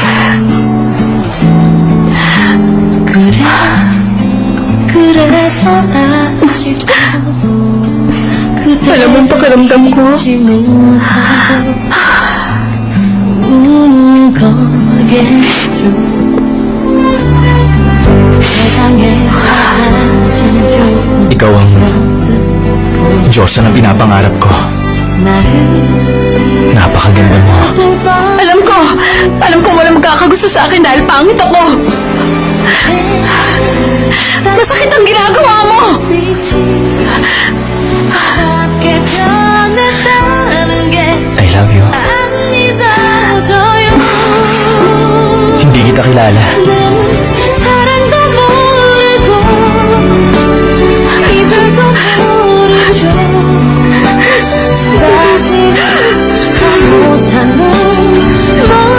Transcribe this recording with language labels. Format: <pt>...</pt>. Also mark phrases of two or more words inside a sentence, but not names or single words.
<ko>그래 그래서 아직도 그대</ko> <tl>Alam mo ang pakiramdam ko?</tl> <ko>잊지 못하고 우는 거겠죠</ko> <tl>Ikaw ang Diyosa na pinapangarap ko. Napakaganda mo. Alam ko wala magkakagusto sa akin dahil pangit ako. Masakit ang ginagawa mo.</tl> <en>I love you.</en> <tl>Hindi kita kilala.</tl> <ko>사랑도 모르고 이별도 모르죠 두 가지를 다 못한 널</ko>